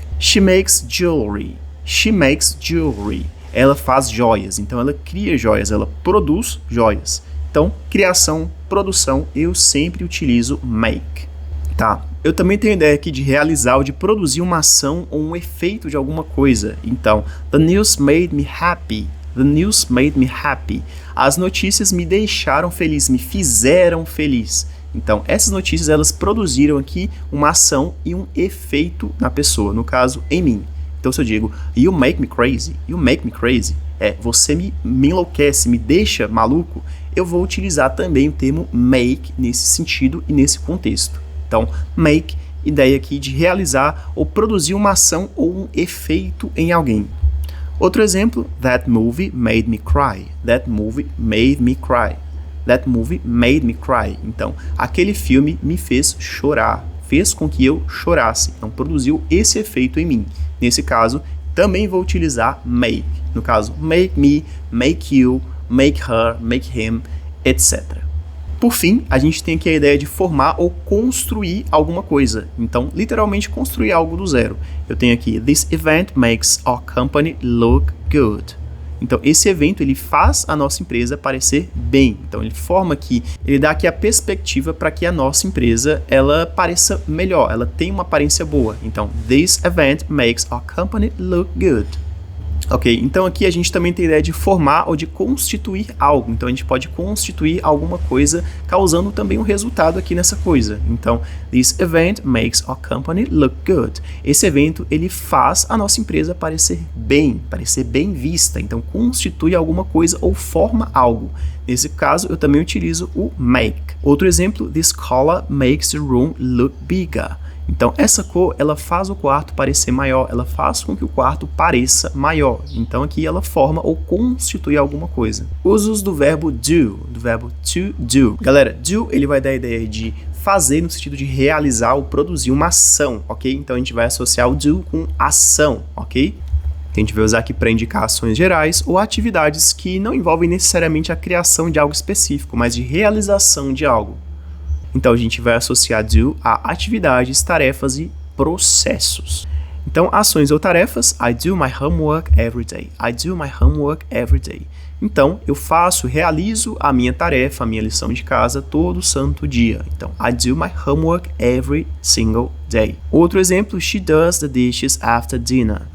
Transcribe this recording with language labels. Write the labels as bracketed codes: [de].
[en] She makes jewelry. She makes jewelry. [pt] Ela faz joias. Então, ela cria joias. Ela produz joias. Então, criação, produção, eu sempre utilizo make. Tá? Eu também tenho a ideia aqui de realizar ou de produzir uma ação ou um efeito de alguma coisa. [en] Então, the news made me happy. The news made me happy. [pt] As notícias me deixaram feliz, me fizeram feliz. Então, essas notícias elas produziram aqui uma ação e um efeito na pessoa, no caso, em mim. Então, se eu digo, [en] you make me crazy, [pt] você me enlouquece, me deixa maluco, eu vou utilizar também o termo make nesse sentido e nesse contexto. Então, make, ideia aqui de realizar ou produzir uma ação ou um efeito em alguém. Outro exemplo, [en] that movie made me cry. That movie made me cry. That movie made me cry. [pt] Então, aquele filme me fez chorar, fez com que eu chorasse. Então, produziu esse efeito em mim. Nesse caso, também vou utilizar make. No caso, [en] make me, make you, make her, make him, etc. [pt] Por fim, a gente tem aqui a ideia de formar ou construir alguma coisa. Então, literalmente construir algo do zero. Eu tenho aqui, [en] this event makes our company look good. [pt] Então, esse evento, ele faz a nossa empresa parecer bem. Então, ele forma aqui, ele dá aqui a perspectiva para que a nossa empresa, ela pareça melhor, ela tenha uma aparência boa. [en] Então, this event makes our company look good. [pt] Ok, então aqui a gente também tem a ideia de formar ou de constituir algo. Então a gente pode constituir alguma coisa causando também um resultado aqui nessa coisa. [en] Então, this event makes our company look good. [pt] Esse evento, ele faz a nossa empresa parecer bem vista. Então, constitui alguma coisa ou forma algo. Nesse caso, eu também utilizo o make. Outro exemplo, [en] this color makes the room look bigger. [pt] Então, essa cor, ela faz o quarto parecer maior, ela faz com que o quarto pareça maior. Então, aqui ela forma ou constitui alguma coisa. Usos do verbo do, do verbo to do. Galera, do, ele vai dar a ideia de fazer no sentido de realizar ou produzir uma ação, ok? Então, a gente vai associar o do com ação, ok? A gente vai usar aqui para indicar ações gerais ou atividades que não envolvem necessariamente a criação de algo específico, mas de realização de algo. Então, a gente vai associar do a atividades, tarefas e processos. Então, ações ou tarefas, [en] I do my homework every day. I do my homework every day. [pt] Então, eu realizo a minha tarefa, a minha lição de casa todo santo dia. [en] Então, I do my homework every single day. [pt] Outro exemplo, [en] she does the dishes after dinner.